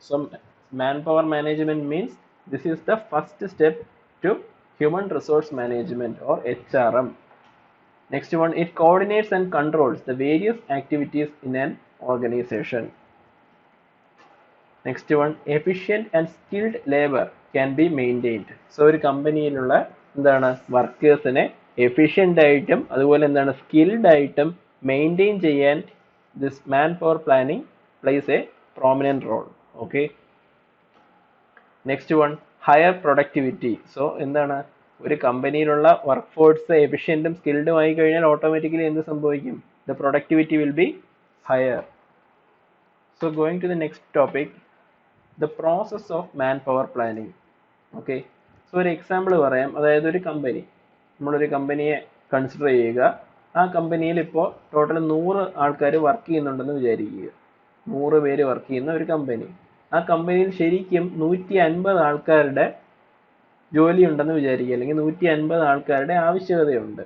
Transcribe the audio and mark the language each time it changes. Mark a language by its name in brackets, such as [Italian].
[English] So manpower management means this is the first step to human resource management or HRM. Next one, it coordinates and controls the various activities in an organization. Next one, efficient and skilled labor can be maintained. [Malayalam] So ഒരു കമ്പനിയിലുള്ള എന്താണ് വർക്കേഴ്സിനെ efficient ആയിട്ടും അതുപോലെ എന്താണ് skilled ആയിട്ടും maintain ചെയ്യാൻ [English] this manpower planning plays a prominent role. Okay. Next one, higher productivity. [Malayalam] So എന്താണ് ഒരു കമ്പനിയിലുള്ള work force എഫിഷ്യൻറ്റും സ്കിൽഡും ആയി കഴിഞ്ഞാൽ ഓട്ടോമാറ്റിക്കലി എന്ത് സംഭവിക്കും? [English] The productivity will be higher. So going to the next topic, the process of manpower planning. Okay. [Malayalam] So ഒരു example പറയാം. അതായത് ഒരു കമ്പനി, നമ്മളൊരു കമ്പനിയെ കൺസിഡർ ചെയ്യുക. ആ കമ്പനിയിൽ ഇപ്പോൾ ടോട്ടൽ 100 ആൾക്കാർ വർക്ക് ചെയ്യുന്നുണ്ടെന്ന് വിചാരിക്കുക. 100 പേര് വർക്ക് ചെയ്യുന്ന ഒരു കമ്പനി. ആ കമ്പനിയിൽ ശരിക്കും 150 ആൾക്കാരുടെ ജോലി ഉണ്ടെന്ന് വിചാരിക്കുക, അല്ലെങ്കിൽ 150 ആൾക്കാരുടെ ആവശ്യകതയുണ്ട്.